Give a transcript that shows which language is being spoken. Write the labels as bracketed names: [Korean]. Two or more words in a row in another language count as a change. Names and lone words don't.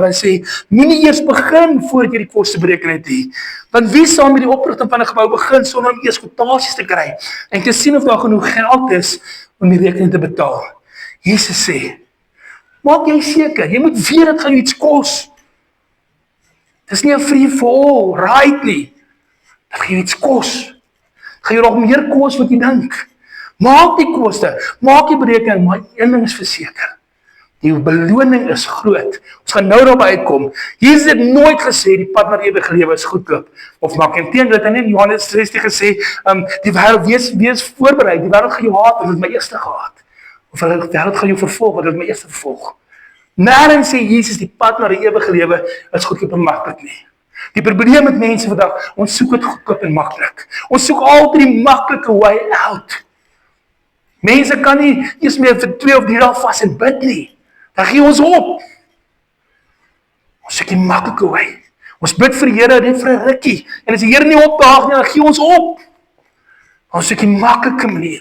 [Afrikaans] Hy sê, moenie eers begin voordat jy die koste bereken het nie. Want wie sal met die oprigting van 'n gebou begin sonder om eers kwotasies te kry en te sien of daar genoeg geld is om die rekening te betaal? Jesus sê, maak jy seker, jy moet weet dit gaan jou iets kos. Dis nie 'n [English] free for all ride [Afrikaans] nie. Dit gaan jou iets kos. Gaan jou nog meer kos wat jy dink. Maak die koste, maak die berekening, maar een ding is verseker. Die beloning is groot. Ons gaan nou daarby uitkom. Jesus het nooit gesê die pad na die ewige lewe is goedkoop of maak. Inteendeel, hy het in Johannes 16 gesê, die wêreld wees voorberei, die wêreld gaan jou haat, dit het my eerste gehaat. Of die wêreld gaan jou vervolg, dit het my eerste vervolg. Nêrens sê Jesus die pad na die ewige lewe is goedkoop en maklik nie. Die probleem met mense vandag, ons soek dit goedkoop en maklik. Ons soek altyd die maklike [English] way out. [Afrikaans] Mense kan nie eers meer vir 2 of 3 dae vas en bid nie. Dan gee ons op. Ons soek die maklike way. Ons bid vir die Here net vir 'n rukkie. En as die Here nie opdaag nie, dan gee ons op. Ons soek die maklike manier.